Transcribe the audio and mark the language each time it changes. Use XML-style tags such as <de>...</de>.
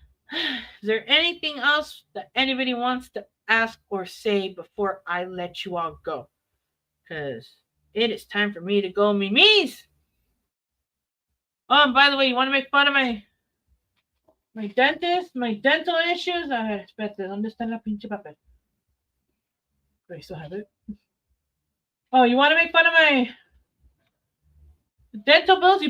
<en>Is there anything else that anybody wants to ask or say before I let you all go? Because it is time for me to go memes. Oh, and by the way, you want to make fun of my dentist, my dental issues?</en> <es>Espérate, ¿dónde está la pinche papel?</es> <en>I still have it. Oh, you want to make fun of my dental bills?</en>